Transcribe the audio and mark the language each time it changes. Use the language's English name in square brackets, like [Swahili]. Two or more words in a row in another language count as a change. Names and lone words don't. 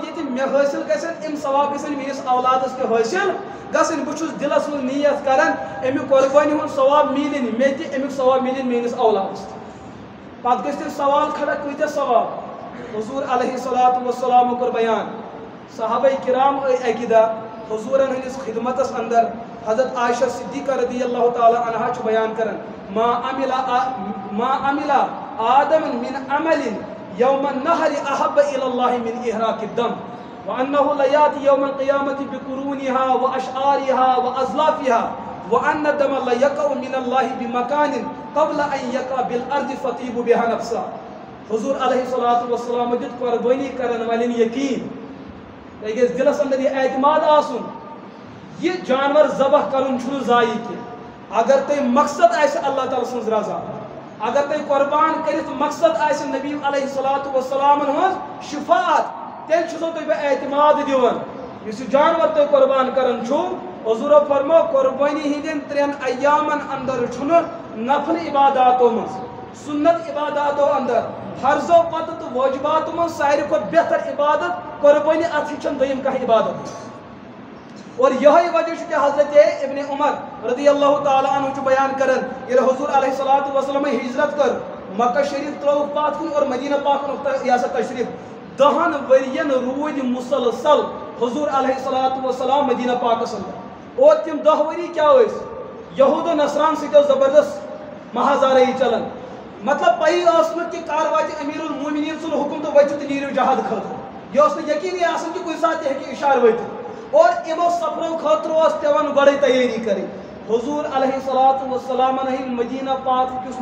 [Kashmiri] ییٚتہِ مےٚ حٲصِل گژھن یِم ثواب گژھن میٲنِس اولادس تہِ حٲصِل گژھٕنۍ بہٕ چھُس دلس منٛز نیت کران امیُک قۄربٲنی ہُنٛد ثواب میلِنۍ مےٚ تہِ امیُک ثواب میلِنۍ میٲنِس اولادس تہِ پتہٕ گژھِ تیٚلہِ سوال کھڑا کۭتیاہ ثواب حضوٗر علیہ الصلوٰتُ وسلامو کوٚر بیان صحابہ کرام آے اکہِ دۄہ حضوٗرن ہٕنٛدِس خدمتس اندر حضرت عائشہ صدیقہ [Arabic] رضی اللہ تعالیٰ عنہا [Kashmiri] چھُ بیان کران [Arabic] ما عمل آدم من عمل يوم النهر احب الى الله من احراق الدم وانه لياتي يوم القيامه بقرونها واشعارها واظلافها وان الدم لا يقع من الله بمكان قبل ان يقع بالارض فطيب بها نفسا [Kashmiri] حضور علیہ الصلوۃ والسلام دیت قربانی کرن والین یقین گژھِ دلس اندر یہ اعتماد آسُن یہ جانور ذبح کرن چھُنہٕ ضایع کینٛہہ اگر تۄہہِ مقصد آسہِ اللہ تعالیٰ سٕنٛز رضا اگر تۄہہِ قۄربان کٔرِتھ مقصد آسہِ نبی علیہ الصلوۃ والسلامن ہٕنٛز شفاعت تیٚلہِ چھُسو تۄہہِ بہٕ اعتماد دِوان یُس یہِ جانور تۄہہِ قۄربان کران چھُو حضوٗرو فرمو قۄربٲنی ہٕنٛدٮ۪ن 3 ایامن اندر چھُنہٕ نفل عباداتو منٛز سنت عباداتو اندر فرضو پتہٕ تہٕ وٲجباتو منٛز ساروی کھۄتہٕ بہتر عبادت قۄربٲنی اتھ ہِش چھنہٕ دوٚیِم کانٛہہ عبادت اور [Urdu] یہی وجہ [Kashmiri] چھُ کہ حضرت ابن عمر [Arabic] رضی اللہ تعالیٰ عنہ [Kashmiri] چھُ بیان کران ییٚلہِ حضور علیہ الصلوۃ والسلام ہجرت کٔر مکہ شریف ترٛووُکھ پتھ کُن اور مدینہ پاک اوٚنُکھ یہِ ہسا تشریف 10 ؤرین روٗدۍ مسلسل حضور علیہ الصلوۃ والسلام مدینہ پاکس اندر اور تِم 10 ؤری کیٛاہ ٲسۍ یہوٗد و نصران سۭتۍ ٲس زبردست مہازارٲیی چلان مطلب پَیی ٲس نہٕ کہ کر واتہِ امیٖر المومنیٖن سُنٛد حُکم تہٕ ؤتھِو تہٕ نیٖرِو جہاد خٲطرٕ یہِ اوس نہٕ یقیٖنی آسان کہ کُنہِ ساتہٕ تہِ ہیٚکہِ اِشارٕ وٲتِتھ اور یِمو سفرو خٲطرٕ اوس پیٚوان گۄڈَے تیٲری کَرٕنۍ حضور علیہ الصلوۃ والسلامن ہٕنٛدۍ مدینہ پاکُک یُس